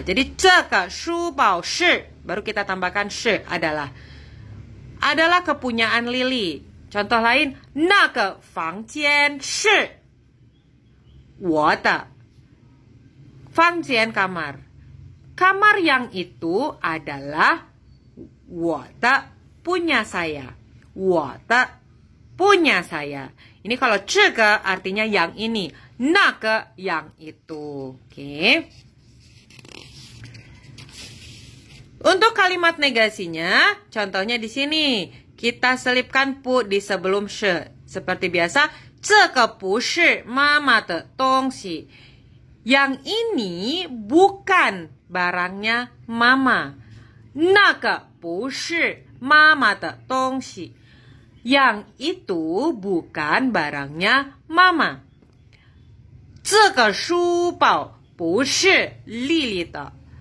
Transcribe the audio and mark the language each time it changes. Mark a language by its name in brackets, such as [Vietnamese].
[Indonesian] Jadi [Chinese] 这个书包是 [Indonesian] baru kita tambahkan 是 adalah kepunyaan Lili. Contoh lain, [Chinese] 那个房间是我的。 [Indonesian] 房间 kamar. Kamar yang itu adalah 我的 punya saya. 我的 punya saya. Ini kalau 这个 artinya yang ini, 那个 yang itu. Oke. Untuk kalimat negasinya, contohnya di sini. Kita selipkan pu di sebelum she. Seperti biasa, [Chinese] 这个不是妈妈的东西. [Indonesian] Yang ini bukan barangnya mama. [Chinese] 那个不是妈妈的东西. [Indonesian] Yang itu bukan barangnya mama. [Chinese] 这个书包不是丽丽的.